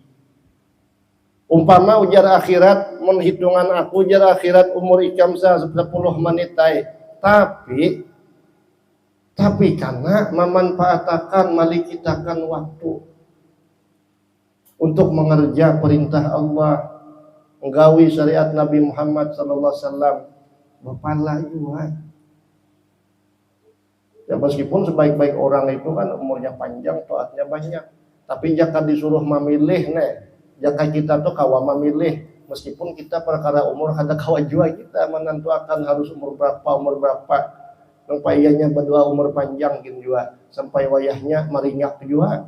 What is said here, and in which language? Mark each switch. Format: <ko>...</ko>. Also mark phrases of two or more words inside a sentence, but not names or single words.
<bjn>Umpama ujar akhirat, menhitungan aku ujar akhirat umur ikam 10 menit tapi karena memanfaatkan malikitakan waktu untuk mengerja perintah Allah, menggawi syariat Nabi Muhammad</bjn> <ar>صلى الله عليه وسلم,</ar> <bjn>bapala juga. Ya meskipun sebaik-baik orang itu kan umurnya panjang, taatnya banyak, tapi jika disuruh memilih jika kita tuh kawa memilih, meskipun kita perkara umur kada kawa jua kita menentukan harus umur berapa, sampai ianya berdua umur panjang gin jua, sampai wayahnya merinyak jua.</bjn>